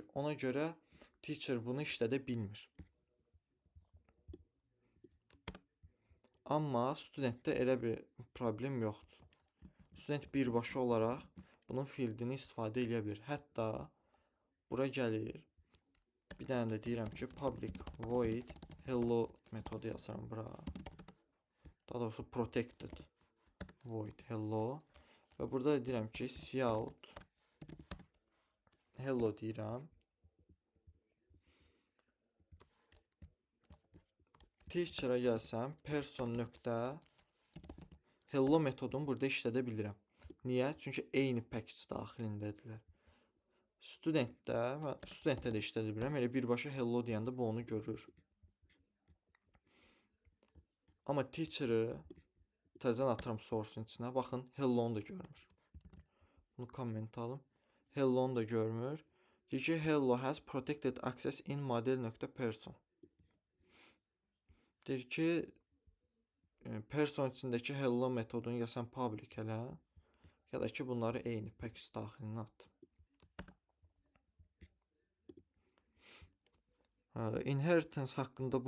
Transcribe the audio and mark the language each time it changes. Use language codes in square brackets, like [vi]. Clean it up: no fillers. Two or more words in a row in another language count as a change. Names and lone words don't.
[az] Ona görə teacher bunu işlədə bilmir. Amma studentdə elə bir problem yoxdur. Student birbaşa olaraq bunun fieldini istifadə edə bilir. Hətta bura gəlir Bir dənə də deyirəm ki, public void hello metodu yazıram bura. Daha doğrusu [en] protected void hello. [az] Və burada da deyirəm ki, [en] cout hello [az] deyirəm. Teacher'a gəlsəm, person nöqtə hello metodunu burada işlədə bilirəm. Niyə? Çünki eyni package daxilindədirlər. Studentdə də işlədə bilirəm. Elə birbaşa hello deyəndə bu onu görür. Amma teacher'ı təzədən atıram source-un içinə. Baxın, hello-nu da görmür. Bunu komment alım. Hello-nu da görmür. Deyir ki, [en] hello has protected access in model.person. [az] Deyir ki, person içindəki hello metodunu ya sən public elə, ya da ki, bunları eyni package daxilinə at. Inheritance haqqında bu qədər.